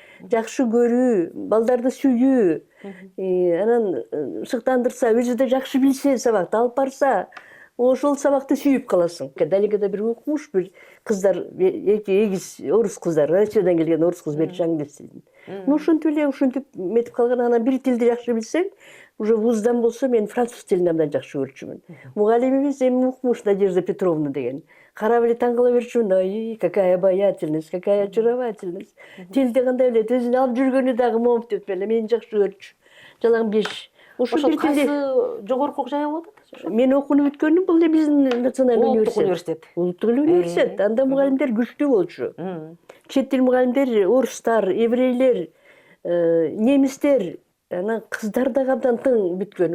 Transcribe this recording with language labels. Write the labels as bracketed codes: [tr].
[ky] Жакшы көрүү, балдарды сүйүү, анан шыктандырса, өзү да жакшы билсе сабакты алып барса, ошол сабакты сүйүп каласың. Далекада бир укмуш, бир кыздар, эгиз орус кыздар, Россиядан келген орус кыз берчи англис тилин. Ошентип эле ушинтип метип калган. Анан бир тилди жакшы билсең, уже вуздан болсо мен француз тилин абдан жакшы көрчүмүн. Мугалимибиз эми укмуш Надежда Петровна деген. Карап эле таң кала берчүмүн. [ru] Ай, какая обаятельность, какая очаровательность. [ky] Тилди кандай билет, өзүн алып жүргөнү дагы момуп деп эле мени жакшы көрчү. Жалаң 5. Ошо кайсы жогорку жайы болот? Мен окууну бүткөнүм бул эле биздин национальный Улуттук университет. университет. Улуттук эле университет. Анда мугалимдер күчтүү болчу. Чет тил мугалимдер, орустар, еврейлер, немистер, анан кыздар дагы абдан тың бүткөн.